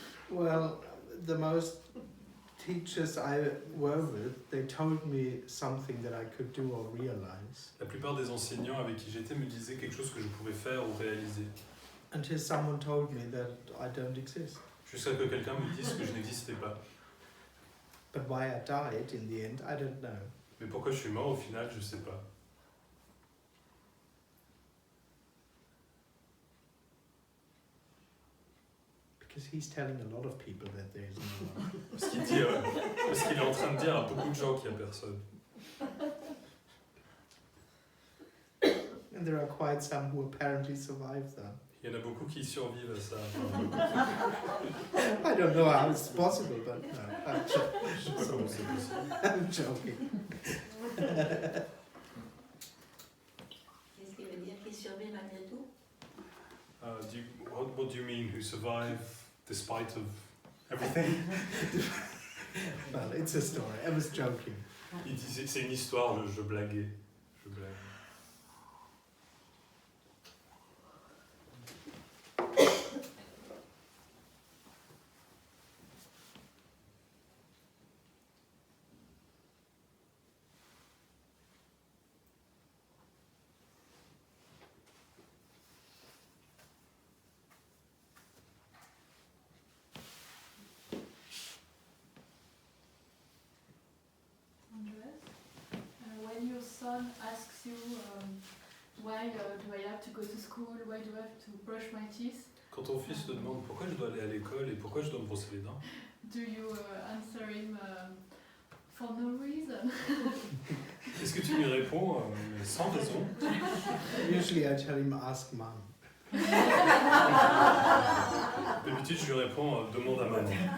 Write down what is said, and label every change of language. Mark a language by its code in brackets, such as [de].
[en] Well, the most teachers I were with, they told me something that I could do or realize. [fr] La plupart des enseignants avec qui j'étais me disaient quelque chose que je pouvais faire ou réaliser. [en] Until someone told me that I don't exist. [fr] Jusqu'à ce que quelqu'un me dise que je n'existais pas. [en] But why I died in the end, I don't know. [fr] Mais pourquoi je suis mort au final, je sais pas. [en] Because he's telling a lot of people that there is no one. [fr] Parce qu'il est en train de dire à beaucoup de gens qu'il n'y a personne. [en] And there are quite some who apparently survive that. [fr] Il y en a beaucoup qui survivent à ça. [en] I don't know how it's possible, but no, [fr] Je sais pas comment c'est possible. [en] I'm joking. [fr] Qu'est-ce qui veut dire qu'il survit malgré tout? [en] What do you mean, who survive despite of everything? Well, it's a story. I was joking. [fr] Il disait, c'est une histoire, je blaguais. Je blague. [en] Andreas, when your son asks you why do I have to go to school, why do I have to brush my teeth, [fr] Quand ton fils te demande pourquoi je dois aller à l'école et pourquoi je dois me brosser les dents, [en] do you answer him for no reason? [fr] est-ce que tu lui réponds sans raison? [en] Usually I tell him, ask mom. [fr] D'habitude, je lui réponds demande à maman.